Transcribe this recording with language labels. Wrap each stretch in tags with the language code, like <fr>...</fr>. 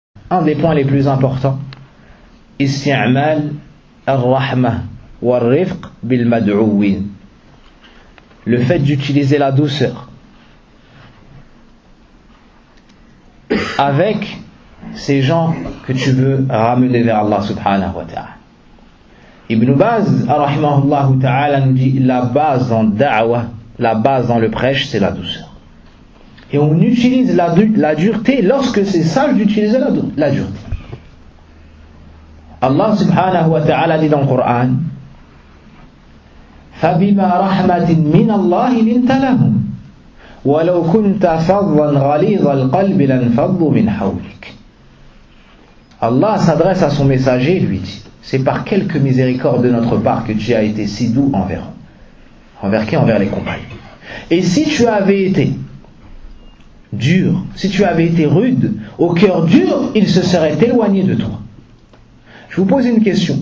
<fr>un des points les plus importants,</fr> <ar>isti'mal ar-rahma war-rifq bil-mad'uwin,</ar> <fr>le fait d'utiliser la douceur avec ces gens que tu veux ramener vers Allah subhanahu wa ta'ala. Ibn Baz, rahimahullah ta'ala, nous dit la base dans da'wah, la base dans le prêche, c'est la douceur. Et on utilise la dureté lorsque c'est sage d'utiliser la dureté. Allah subhanahu wa ta'ala dit dans le Coran,</fr> <ar>فَبِمَا رَحْمَةٍ مِنَ اللَّهِ لِنْتَ لَهُمْ وَلَوْ كُنْتَ فَضًّا غَلِيظَ الْقَلْبِ لَنْفَضُّ مِنْ حَوْلِكَ.</ar> <fr>Allah s'adresse à son messager et lui dit, c'est par quelques miséricordes de notre part que tu as été si doux envers eux. Envers qui? Envers les compagnons. Et si tu avais été dur, si tu avais été rude, au cœur dur, ils se seraient éloignés de toi. Je vous pose une question.</fr>